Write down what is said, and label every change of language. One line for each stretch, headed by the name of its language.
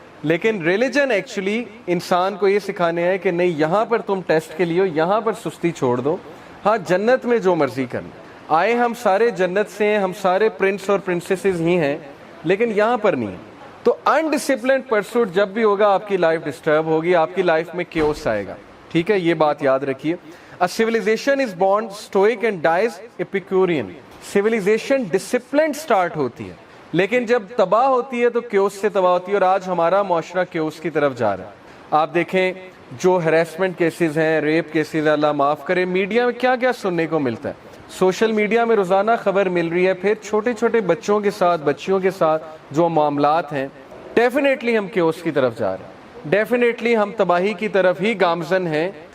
Urdu: لیکن religion actually انسان کو یہ سکھانے ہے کہ نہیں, یہاں پر تم ٹیسٹ کے لیے ہو, یہاں پر سستی چھوڑ دو. ہاں, جنت میں جو مرضی کرنا, آئے ہم سارے جنت سے ہیں, ہم سارے پرنس اور پرنسیسز ہی ہیں, لیکن یہاں پر نہیں. تو انڈسپلنڈ پرسوٹ جب بھی ہوگا آپ کی لائف ڈسٹرب ہوگی, آپ کی لائف میں کیوس آئے گا. ٹھیک ہے, یہ بات یاد رکھیے.
English: A civilization is born stoic and dies Epicurean.
Urdu: Civilization disciplined start ہوتی ہے, لیکن جب تباہ ہوتی ہے تو کیوس سے تباہ ہوتی ہے, اور آج ہمارا معاشرہ کیوس کی طرف جا رہا ہے. آپ دیکھیں جو ہیراسمنٹ کیسز ہیں, ریپ کیسز, اللہ معاف کرے, میڈیا میں کیا کیا سننے کو ملتا ہے. سوشل میڈیا میں روزانہ خبر مل رہی ہے. پھر چھوٹے چھوٹے بچوں کے ساتھ, بچیوں کے ساتھ جو معاملات ہیں, ڈیفینیٹلی ہم کیوس کی طرف جا رہے ہیں, ڈیفینیٹلی ہم تباہی کی طرف ہی گامزن ہیں.